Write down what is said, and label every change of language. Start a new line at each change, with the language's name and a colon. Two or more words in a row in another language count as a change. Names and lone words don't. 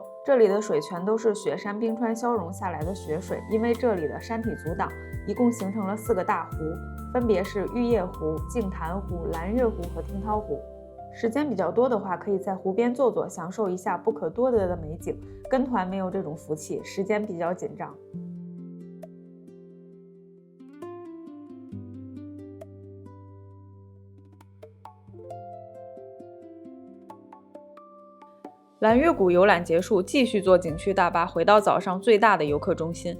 Chinese: 这里的水全都是雪山冰川消融下来的雪水，因为这里的山体阻挡，一共形成了4个大湖，分別是玉叶湖、净潭湖、蓝月湖和听涛湖。时间比較多的話，可以在湖邊坐坐，享受一下不可多得的美景。跟團沒有這種福氣，時間比較緊張。藍月谷遊覽結束，繼續坐景區大巴回到早上最大的遊客中心。